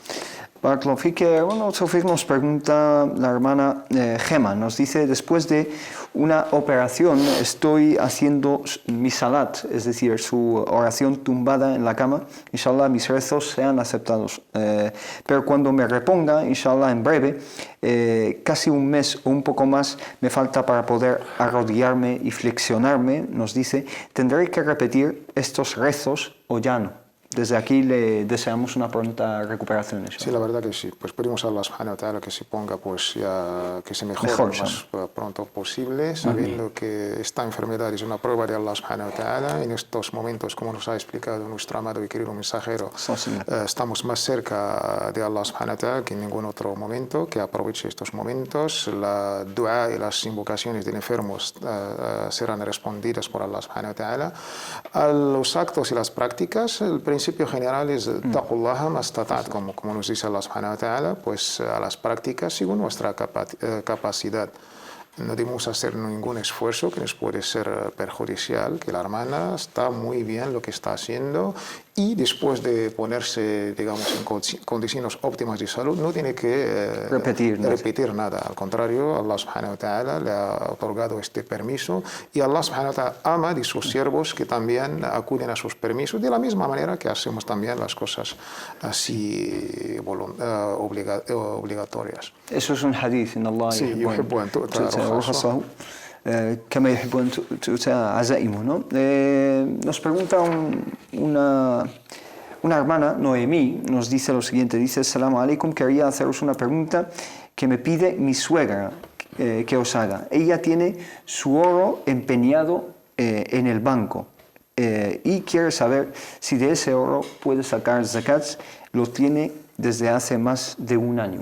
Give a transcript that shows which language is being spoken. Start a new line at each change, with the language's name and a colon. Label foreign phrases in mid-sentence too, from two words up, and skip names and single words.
Spanish: Bueno, Sofía, nos pregunta la hermana Gema, nos dice: después de una operación estoy haciendo mi salat, es decir, su oración tumbada en la cama, inshallah mis rezos sean aceptados, pero cuando me reponga, inshallah en breve, casi un mes o un poco más me falta para poder arrodillarme y flexionarme, nos dice, ¿tendré que repetir estos rezos o ya no? desde aquí le deseamos una pronta recuperación. Sí, la verdad que sí. Pues pedimos a
Arabic: الله سبحانه وتعالى
Spanish: que se ponga, pues ya, que se mejore lo más pronto posible, sabiendo que esta enfermedad es una prueba de
Arabic: الله سبحانه وتعالى.
Spanish: En estos momentos, como nos ha explicado nuestro amado y querido mensajero, estamos más cerca de
Arabic: الله سبحانه وتعالى
Spanish: que en ningún otro momento, que aproveche estos momentos. La dua y las invocaciones del enfermo serán respondidas por
Arabic: الله سبحانه وتعالى.
Spanish: A los actos y las prácticas, el principio general es
Arabic: اتقوا الله ما استطعتم,
Spanish: como nos dice
Arabic: الله سبحانه وتعالى,
Spanish: pues a las prácticas según nuestra capacidad. No debemos hacer ningún esfuerzo que nos puede ser perjudicial, que la hermana está muy bien lo que está haciendo y después de ponerse, digamos, en condiciones óptimas de salud, no tiene que repetir nada. Al contrario,
Arabic: الله سبحانه وتعالى
Spanish: le ha otorgado este permiso y
Arabic: الله سبحانه وتعالى
Spanish: ama de sus siervos que también acuden a sus permisos de la misma manera que hacemos también las cosas así obligatorias. Eso es un hadith en Allah. Sí,
Arabic: يحب أن تؤتى رخصه كما يحب أن تؤتى عزائمه,
Spanish: ¿no? Nos pregunta una hermana, Noemí, nos dice lo siguiente, dice:
Arabic: السلام عليكم,
Spanish: quería haceros una pregunta que me pide mi suegra que os haga. Ella tiene su oro empeñado en el banco y quiere saber si de ese oro puede sacar zakats. Lo tiene desde hace más de un año.